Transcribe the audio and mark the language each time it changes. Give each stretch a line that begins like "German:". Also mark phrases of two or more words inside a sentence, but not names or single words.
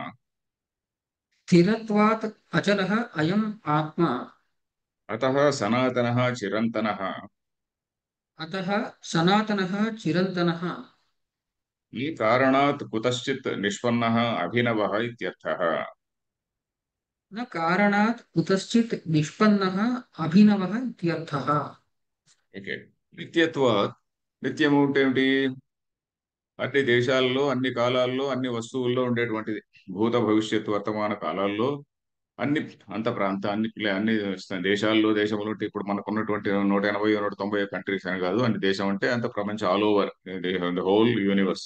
Sanskrit: స్థిరత్వాత్ అచలः అయం ఆత్మ. అతః సనాతనః చిరంతనః. అతః సనాతనः చిరంతనः. ఈ కారణాత్ కుతశ్చిత్ నిష్పన్నః అభినవః ఇత్యర్థః. न कारणात् कुतश्चित् निष्पन्नः अभिनवः इत्यर्थः।
Telugu: ఓకే. నిత్యత్వాత్, నిత్యము అంటే ఏమిటి? అన్ని దేశాల్లో, అన్ని కాలాల్లో, అన్ని వస్తువుల్లో ఉండేటువంటిది. భూత భవిష్యత్ వర్తమాన కాలాల్లో అన్ని, అంత ప్రాంత అన్ని అన్ని దేశాల్లో, దేశంలో అంటే ఇప్పుడు మనకు ఉన్నటువంటి 180 190 కంట్రీస్ అని కాదు, అన్ని దేశం అంటే అంత ప్రపంచం
English: all over the whole universe.